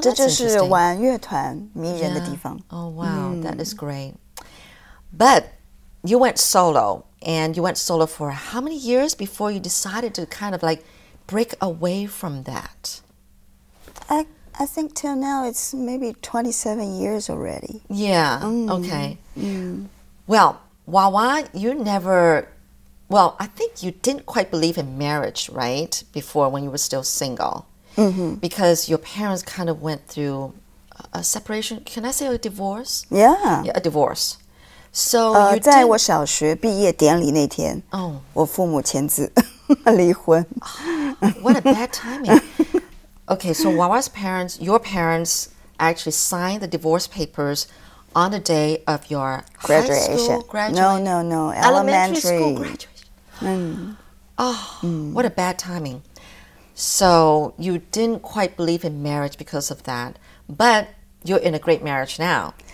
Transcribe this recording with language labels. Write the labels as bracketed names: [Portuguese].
[Chinese] 这就是玩乐团迷人的地方。 [English] Oh, wow. That is great. But you went solo. And you went solo for how many years before you decided to kind of like break away from that? I think till now it's maybe 27 years already. Yeah, okay. Well, Wawa, you never, well, I think you didn't quite believe in marriage, right? Before when you were still single. Because your parents kind of went through a separation. Can I say a divorce? Yeah. Yeah, a divorce. So you [Chinese] 在 [English] did. [Chinese] 我小学毕业典礼那天，我父母签字离婚。 [English] What a bad timing. Okay, so Wawa's parents, your parents actually signed the divorce papers on the day of your Graduation. high school graduation. No. Elementary school Elementary. graduation. What a bad timing. So you didn't quite believe in marriage because of that, but you're in a great marriage now.